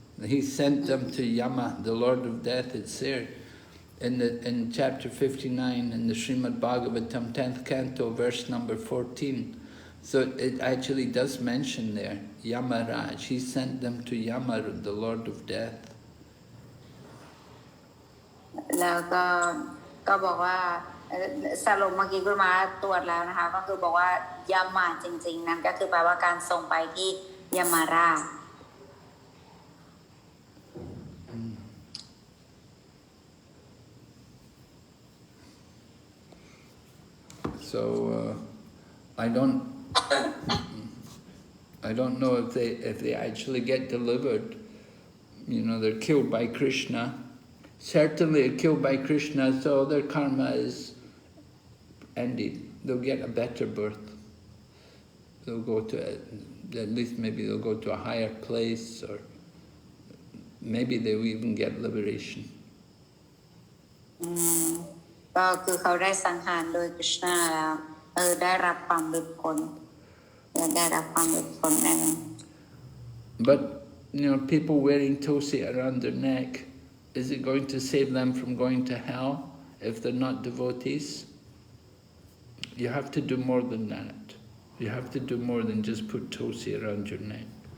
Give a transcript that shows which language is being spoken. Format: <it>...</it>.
<en>He sent them to Yama, the Lord of Death. It's there in chapter 59 in the Srimad Bhagavatam 10th canto, verse number 14. So it actually does mention there Yamaraj. He sent them to Yama, the Lord of Death.</en> <th>แล้วก็บอกว่าสรุปเมื่อกี้คุณมาตรวจแล้วนะคะก็คือบอกว่ายามาจริงๆนั่นก็คือแปลว่าการส่งไปที่ยามาราช</th> <en>So I don't know if they actually get delivered. You know, they're killed by Krishna. Certainly they're killed by Krishna, so their karma is ended. They'll get a better birth. They'll go to, at least maybe they'll go to a higher place, or maybe they'll even get liberation.</en> <th>ก็คือเขาได้สังหารโดยกฤษณะแล้วได้รับความหลุดพ้นได้รับความหลุดพ้นนั่น</th> <en>But you know, people wearing tosi around their neck, is it going to save them from going to hell if they're not devotees? You have to do more than that. You have to do more than just put tosi around your neck.</en>